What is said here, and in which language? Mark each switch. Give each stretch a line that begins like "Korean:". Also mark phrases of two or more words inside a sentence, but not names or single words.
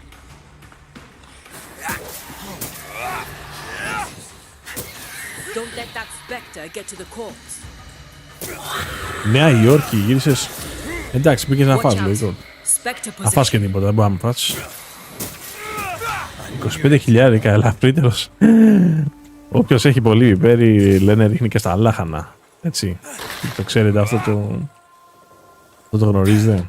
English: Don't let that specter get to the corpse.
Greek: Νέα Υόρκη, γύρισες. Εντάξει, πήγες να φας, λογικό. Να φας και τίποτα, δεν μπορεί να μην φας. 25.000 ελαφρύτερος. Όποιος έχει πολύ πιπέρι, λένε ρίχνει και στα λάχανα. Έτσι. Το ξέρετε αυτό το... Δεν το γνωρίζετε?